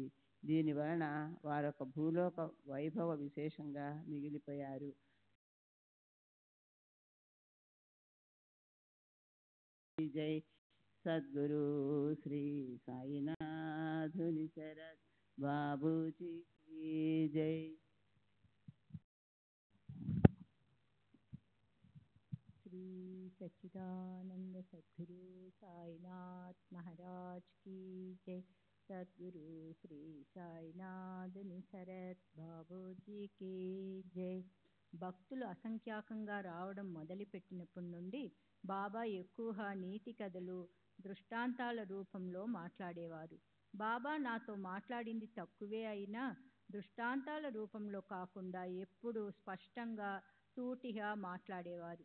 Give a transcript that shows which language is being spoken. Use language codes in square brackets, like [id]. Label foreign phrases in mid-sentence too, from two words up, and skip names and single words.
[te] దీని వలన వారొక భూలోక వైభవ విశేషంగా మిగిలిపోయారు. జై సద్గురు శ్రీ సాయినాథుని శరత్ బాబూజీ జై. [hi] श्री सच्चिदानंद सद्गुरु साईनाथ महाराज की जय. [te] सद्गुरु श्री साईनाथ निसरत బాబూజీకి జై. భక్తులు అసంఖ్యాకంగా రావడం మొదలుపెట్టినప్పటి నుండి బాబా ఎక్కువగా నీతి కథలు, దృష్టాంతాల రూపంలో మాట్లాడేవారు. బాబా నాతో మాట్లాడింది తక్కువే అయినా దృష్టాంతాల రూపంలో కాకుండా ఎప్పుడూ స్పష్టంగా సూటిగా మాట్లాడేవారు.